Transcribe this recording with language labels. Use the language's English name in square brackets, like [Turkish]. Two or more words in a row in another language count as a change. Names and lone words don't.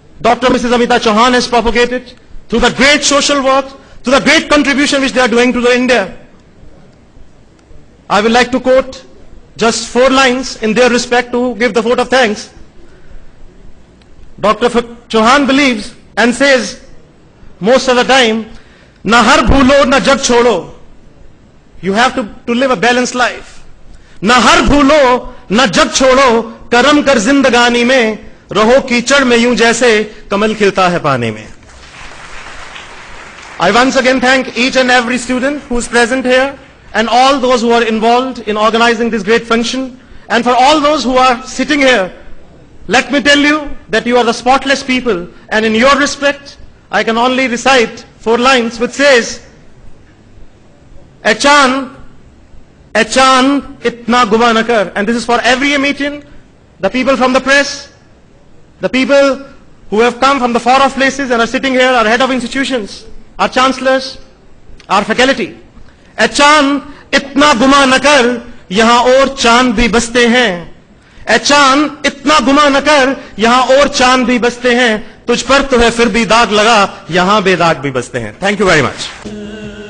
[English] Amita Chauhan has propagated to the great social work, to the great contribution which they are doing to the India. I would like to quote just 4 lines in their respect to give the vote of thanks. Dr. Chauhan believes and says most of the time, [Hindi] ना हर भूलो, ना जग छोड़ो. [English] You have to live a balanced life. [Hindi] ना हर भूलो, ना जग छोड़ो, करम कर ज़िंदगानी में, रहो कीचड़ में यूं जैसे कमल खिलता है पानी में. [English] I once again thank each and every student who is present here and all those who are involved in organizing this great function. And for all those who are sitting here, let me tell you that you are the spotless people, and in your respect, I can only recite 4 lines which says, [Hindi] अचन इतना गुमा ना कर. [English] And this is for every Amitian, the people from the press, the people who have come from the far off places and are sitting here, our head of institutions, our chancellors, our faculty. [Hindi] अचन इतना गुमा ना कर, यहाँ और चाँद भी बसते हैं. अचन इतना गुमा ना कर, यहाँ और चाँद भी बसते हैं. तुझ पर तो है फिर भी दाग लगा, यहां बेदाग भी बसते हैं. [English] Thank you very much.